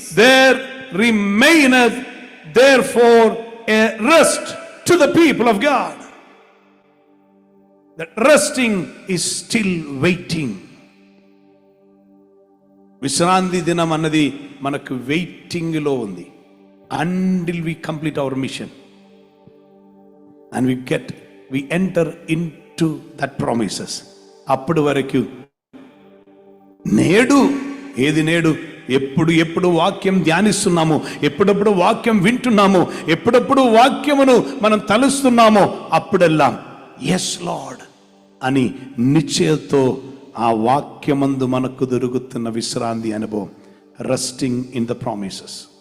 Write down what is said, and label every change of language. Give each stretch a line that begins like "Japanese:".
English: There remaineth therefore a rest to the people of God. That resting is still waiting.
Telugu: విశ్రాంతి దినం అన్నది మనకు waiting లో ఉంది.
English: Until we complete our mission and we enter into that promises.
Telugu: అప్పటి వరకు నేడు ఎప్పుడు వాక్యం ధ్యానిస్తున్నాము, ఎప్పుడప్పుడు వాక్యం వింటున్నాము, ఎప్పుడప్పుడు వాక్యమును మనం తలుస్తున్నామో అప్పుడెల్లా
English: yes Lord
Telugu: అని నిశ్చయతో ఆ వాక్యమందు మనకు దొరుకుతున్న విశ్రాంతి అనుభవం,
English: Resting in the promises.